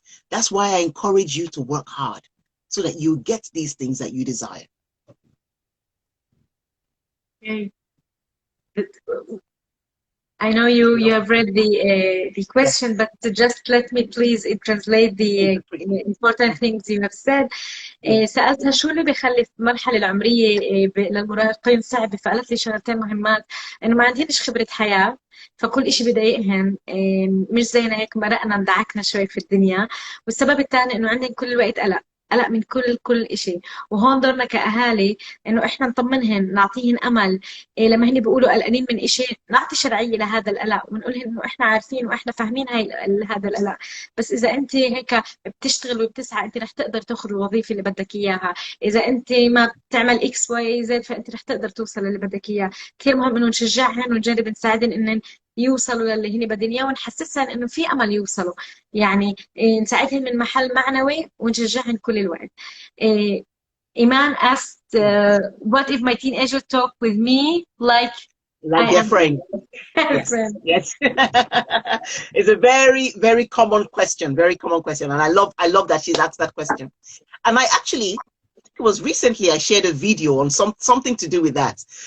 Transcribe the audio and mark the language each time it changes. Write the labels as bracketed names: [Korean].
[English] That's why I encourage you to work hard so that you get these things that you desire. Okay. I know you have read the question, but just let me please translate the important things you have said. [Arabic] سألتها شو اللي بيخلي في المرحلة العمرية للمراهقين صعبة، فقالت لي شغلتين مهمات، إنه ما عندهمش خبرة حياة، فكل إشي بضايقهم، مش زينا هيك مرقنا اندعكنا شوي في الدنيا. والسبب الثاني إنه عندهم كل الوقت قلق من كل إشي. وهون دورنا كأهالي إنه إحنا نطمنهن، نعطيهن أمل. لما هن بيقولوا قلقانين من إشي نعطي شرعية لهذا القلق ونقولهن إنه إحنا عارفين وإحنا فاهمين هذا القلق، بس إذا أنت هيك بتشتغل وبتسعى أنت رح تقدر تاخذ الوظيفة اللي بدك إياها. إذا أنت ما بتعمل إكس واي زد فأنت رح تقدر توصل اللي بدك إياه. كثير مهم إنه نشجعهن ونجرب نساعدهن إنن يوصلوا للي هن بدهم إياه، ونحسسهن إنه في أمل يوصلوا. يعني نساعدهن من محل معنوي ونشجعهن كل الوقت. [English] Iman asked, what if my teenager talk with me like their friend? Yes, friend. Yes. It's a very, very common question, and I love that she's asked that question. And I actually, it was recently I shared a video on something to do with that.